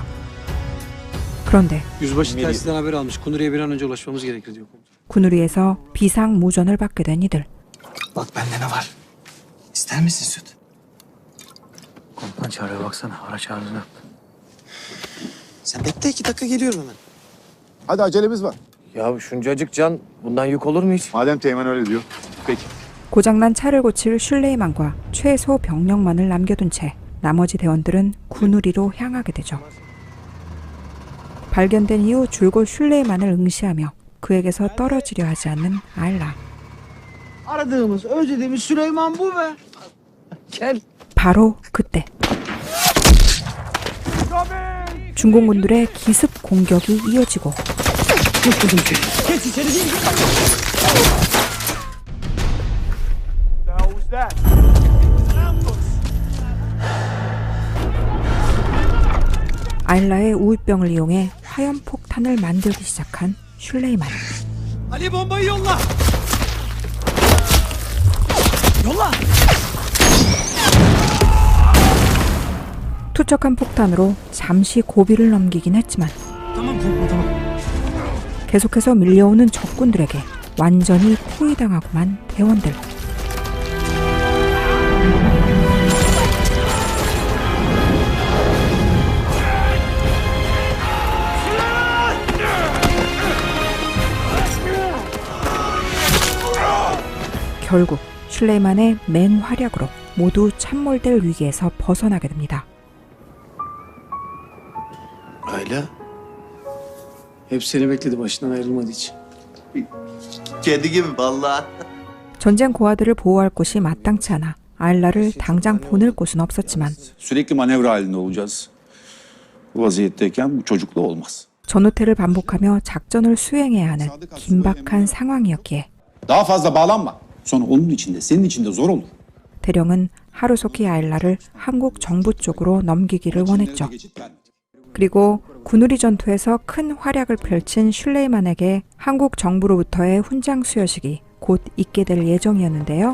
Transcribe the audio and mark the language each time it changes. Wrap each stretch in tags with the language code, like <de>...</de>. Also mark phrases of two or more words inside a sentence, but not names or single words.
<ko>그런데</ko> <tr>Yüzbaşı telsizden haber almış. Kunuri'ye bir an önce ulaşmamız gerekir diyor komutanım.</tr> <ko>군우리에서 비상무전을 받게 된 이들.</ko> <tr>Bak bende ne var? İster misin süt? Komutan çağırıyor baksana. Araç arıza. Sen bekle 2 dakika geliyorum hemen. Hadi acelemiz var. Ya şuncacık can bundan yük olur mu hiç? Madem Teğmen öyle diyor. Peki.</tr> <ko>고장난 차를 고칠 슐레이만과 최소 병력만을 남겨둔 채 나머지 대원들은 군우리로 향하게 되죠. 발견된 이후 줄곧 슐레이만을 응시하며 그에게서 떨어지려 하지 않는 알라.</ko> <tr>Aradığımız, özlediğimiz Süleyman bu be. Gel.</tr> <ko>바로 그때 중공군들의 기습 공격이 이어지고 알라의 우울병을 이용해 화염폭탄을 만들기 시작한 슐레이만.</ko> <tr>Ali bombayı yolla. Yolla.</tr> <ko>투척한 폭탄으로 잠시 고비를 넘기긴 했지만 계속해서 밀려오는 적군들에게 완전히 포위당하고만 대원들. 결국 슐레이만의 맹활약으로 모두 참몰될 위기에서 벗어나게 됩니다.</ko> <tr>Ayla. Hep seni bekledi başından ayrılmadığı için. Kedi gibi vallahi.</tr> <ko>전쟁 고아들을 보호할 곳이 마땅치 않아 알라를 당장 보낼 곳은 없었지만</ko> <tr>Sürekli manevra halinde olacağız. Bu vaziyetteyken bu çocukla olmaz.</tr> <ko>전후퇴를 반복하며 작전을 수행해야 하는 긴박한 상황이었기에</ko> <tr>Daha fazla bağlanma. Sonra onun içinde, senin içinde zor olur.</tr> <ko>대령은 하루소키 아일라를 한국 정부 쪽으로 넘기기를 원했죠. 그리고 군우리 전투에서 큰 활약을 펼친 슐레이만에게 한국 정부로부터의 훈장 수여식이 곧 있게 될 예정이었는데요.</ko>